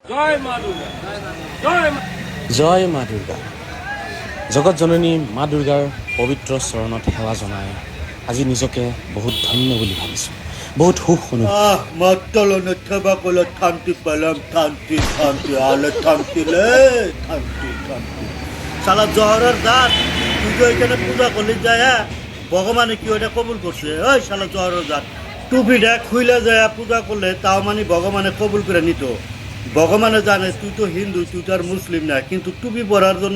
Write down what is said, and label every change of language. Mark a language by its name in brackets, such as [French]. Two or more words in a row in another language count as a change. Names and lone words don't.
[Assamese] জয় মা দুর্গা জয় মা জয় মা দুৰ্গা। জগত জননী মা দুৰ্গাৰ পবিত্ৰ চৰণত সেৱা জনাই আজি নিজকে বহুত ধন্য বুলি ভাবিছোঁ, বহুত সুখ অনুভৱ। Mattalana tabakala tanti palam tanti tanti [Bangla] ala tanti le tanti tanti শালা জহরের জাত তুই তো এখানে পূজা করলি যায় ভগবানে কি ওটা কবুল করছে ওই শালা জহরের জাত টুপিটা খুইলে যায় পূজা করলে তাও মানে ভগবানে কবুল করে নিত ভগবানে জানে তুই তো হিন্দু তুই তো আর মুসলিম না কিন্তু টুপি পরার জন্য